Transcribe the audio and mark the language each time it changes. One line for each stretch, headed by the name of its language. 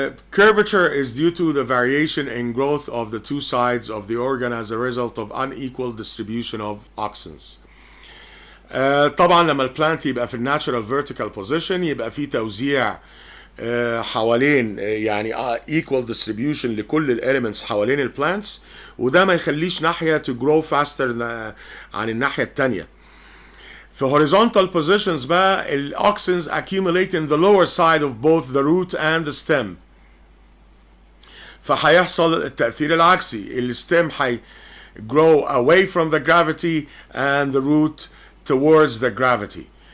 English: Curvature is due to the variation in growth of the two sides of the organ as a result of unequal distribution of auxins.
Arabic: طبعا لما البلانت يبقى في الناتشرال فيرتيكال بوزيشن يبقى في توزيع حوالين يعني
English: equal distribution
Arabic: لكل الاليمنتس حوالين البلانتس، وده ما يخليش ناحيه
English: to grow faster
Arabic: عن الناحيه الثانيه.
English: في horizontal positions بقى الauxins accumulate in the lower side of both the root and the stem،
Arabic: فهيحصل التأثير العكسي، الستيم هي
English: grow away from the gravity and the root towards the gravity.